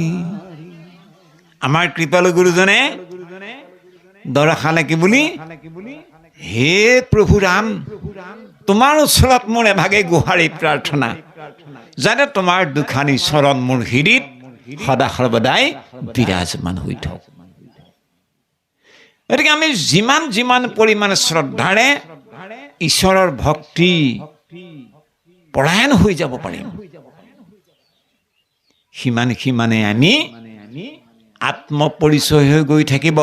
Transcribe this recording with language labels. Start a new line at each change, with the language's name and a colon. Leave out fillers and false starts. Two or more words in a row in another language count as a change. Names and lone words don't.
Assamese: আমাৰ কৃপালু গুৰুজনে দৰা খালে কি বুলি, হে প্ৰভু ৰাম, তোমাৰ ওচৰত মোৰ এভাগে গোহাৰি প্ৰাৰ্থনা, যেন তোমাৰ দুখনি চৰণ মোৰ হৃদয়ত সদা সৰ্বদায় বিৰাজমান হৈ থাকক। গতিকে আমি যিমান যিমান পৰিমাণে শ্ৰদ্ধাৰে ঈশ্বৰৰ ভক্তি পৰায়ণ হৈ যাব পাৰিম, সিমান সিমানে আমি আত্মপৰিচয় হৈ গৈ থাকিব।